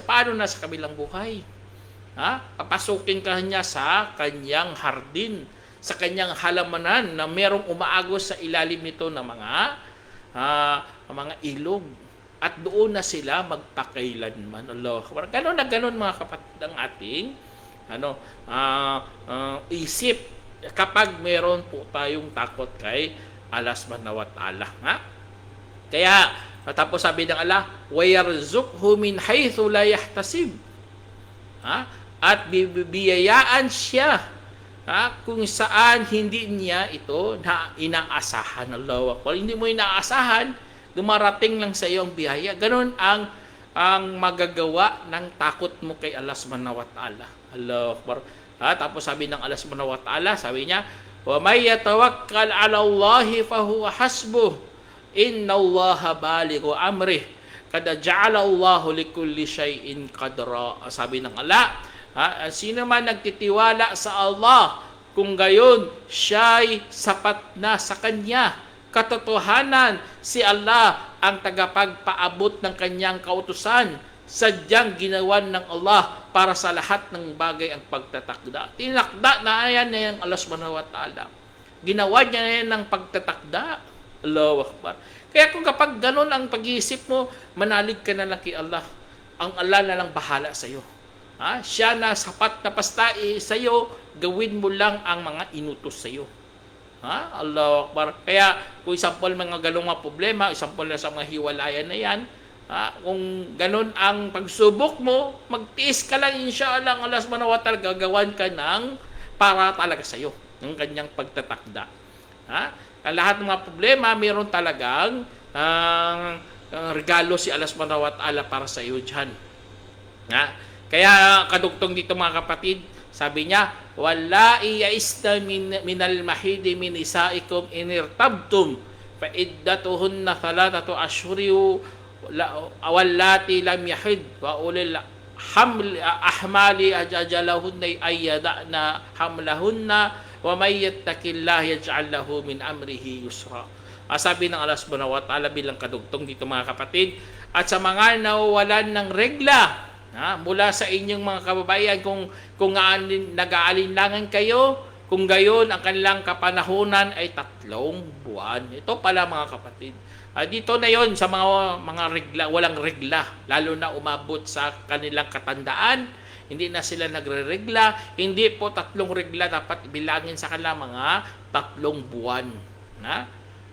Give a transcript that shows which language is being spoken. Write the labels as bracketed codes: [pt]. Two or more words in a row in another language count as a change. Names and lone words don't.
[tl] Paano na sa kabilang buhay? Papasukin ka niya sa kanyang hardin, sa kanyang halamanan na merong umaagos sa ilalim nito ng mga ilog. At doon na sila magpakailanman. Allah. Ganon na ganon mga kapatid ang ating isip kapag meron po tayong takot kay Allah [ar] سبحانه وتعالى. [tl] Kaya, tapos sabi ng Allah, [ar] وَيَرْزُقْهُ مِنْ حَيْثُ لَا يَحْتَسِبْ. [tl] At bibiyayaan siya kung saan hindi niya ito na inaasahan. Allah. Hindi mo inaasahan, dumarating lang sa iyo ang biyaya. Ganon ang magagawa ng takot mo kay Allah [ar] سبحانه وتعالى. الله أكبر. [tl] Tapos sabi ng Allah [ar] سبحانه وتعالى, [tl] sabi niya, [ar] ومن يتوكل على الله فهو حسبه. إن الله بالغ أمره قد جعل الله لكل شيء قدرا. [tl] Sabi ng Allah, sino man nagtitiwala sa Allah, kung gayon siya'y sapat na sa kanya. Katotohanan, si Allah ang tagapagpaabot ng kanyang kautusan. Sadyang ginawan ng Allah para sa lahat ng bagay ang pagtatakda. Tinakda na yan Allah [ar] سبحانه وتعالى. [tl] Ginawa niya na yan ng pagtatakda. [ar] الله أكبر. [tl] Kaya kung kapag ganun ang pag-iisip mo, manalig ka na lang kay Allah. Ang Allah na lang bahala sa iyo. Siya na sapat na pastai sa iyo, gawin mo lang ang mga inutos sa iyo. [ar] الله أكبر. [tl] Kaya kung isampol mga ganung mga problema, isampol na sa mga hiwalayan na yan, kung ganun ang pagsubok mo, magtiis ka lang, insyaallah, ang Allah [ar] سبحانه وتعالى [tl] gagawan ka ng para talaga sa iyo, ng kanyang pagtatakda. Ang lahat ng mga problema, mayroon talagang regalo si Allah [ar] سبحانه وتعالى [tl] para sa iyo dyan. Kaya kadugtong dito mga kapatid, sabi niya, [ar] واللائي يئسن من المحيض من نسائكم إن ارتبتم فعدتهن ثلاثة أشهر واللائي لم يحضن وأولات الأحمال أجلهن أن يضعن حملهن ومن يتق الله يجعل له من أمره يسرا. [tl] Sabi ng Allah [ar] سبحانه وتعالى [tl] bilang kadugtong dito mga kapatid, at sa mga nawawalan ng regla mula sa inyong mga kababaihan, kung nag-aalinlangan kayo, kung gayon ang kanilang kapanahunan ay 3 buwan. Ito pala mga kapatid. Dito na yon sa mga regla, walang regla, lalo na umabot sa kanilang katandaan, hindi na sila nagre-regla, hindi po 3 regla dapat bilangin sa kanila, mga 3 buwan.